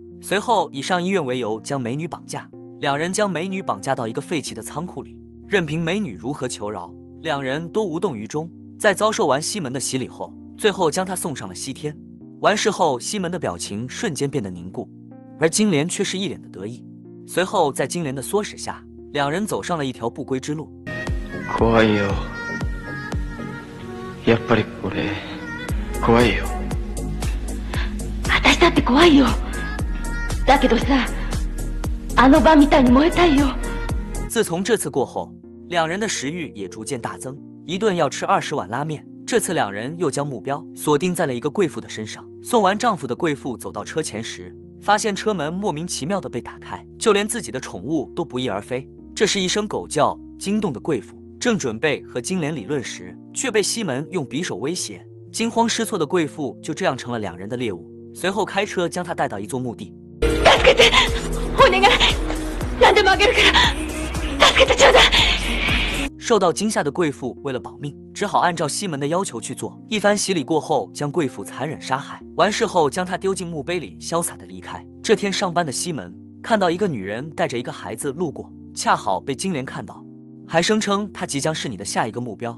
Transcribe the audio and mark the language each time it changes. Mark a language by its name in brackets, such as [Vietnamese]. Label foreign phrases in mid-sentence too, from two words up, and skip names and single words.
[Chinese] 随后以上医院为由将美女绑架。两人将美女绑架到一个废弃的仓库里，任凭美女如何求饶，两人都无动于衷。在遭受完西门的洗礼后，最后将她送上了西天。完事后，西门的表情瞬間变得凝固，而金莲却是一脸的得意。随后在金莲的唆使下，两人走上了一条不归之路。 [Japanese] 怖いよ。やっぱりこれ怖いよ。私だって怖いよ。だけどさ、あの晩みたいに燃えたいよ。 [Chinese] 自从这次过后，两人的食欲也逐渐大增，一顿要吃20碗拉面。这次两人又将目标锁定在了一个贵妇的身上。送完丈夫的贵妇走到车前时，发现车门莫名其妙地被打开，就连自己的宠物都不翼而飞。这是一声狗叫惊动的贵妇，正准备和金莲理论时，却被西门用匕首威胁。惊慌失措的贵妇就这样成了两人的猎物，随后开车将她带到一座墓地。 [Japanese] 助けて、お願い、何でもあげるから、助けてちょうだい。 [Chinese] 受到惊吓的贵妇为了保命，只好按照西门的要求去做。一番洗礼过后，将贵妇残忍杀害。完事后，将她丢进墓碑里，潇洒地离开。这天上班的西门看到一个女人带着一个孩子路过，恰好被金莲看到，还声称她即将是你的下一个目标。